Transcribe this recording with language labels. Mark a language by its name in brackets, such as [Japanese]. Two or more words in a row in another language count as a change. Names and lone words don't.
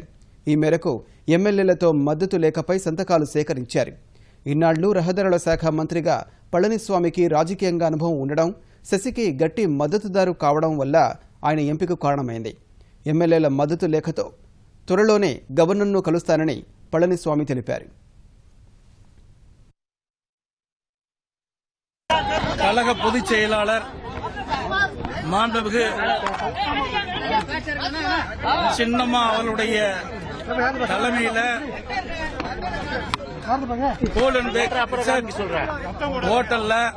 [Telugu] ఈ మేరకు ఎమ్మెల్యేలతో మద్దతు లేఖపై సంతకాలు సేకరించారు. ఇన్నాళ్లు రహదారుల శాఖ మంత్రిగా పళనిస్వామికి రాజకీయంగా అనుభవం ఉండడం, శశికి గట్టి మద్దతుదారు కావడం వల్ల ఆయన ఎంపికకు కారణమైంది. ఎమ్మెల్యేల మద్దతు లేఖతో త్వరలోనే గవర్నర్ను కలుస్తానని పళనిస్వామి తెలిపారు. [Tamil] கழக பொதுச் செயலாளர் மாண்புமிகு சின்னம்மா அவர்களுடைய தலைமையில கோல்டன் பே ஹோட்டல்ல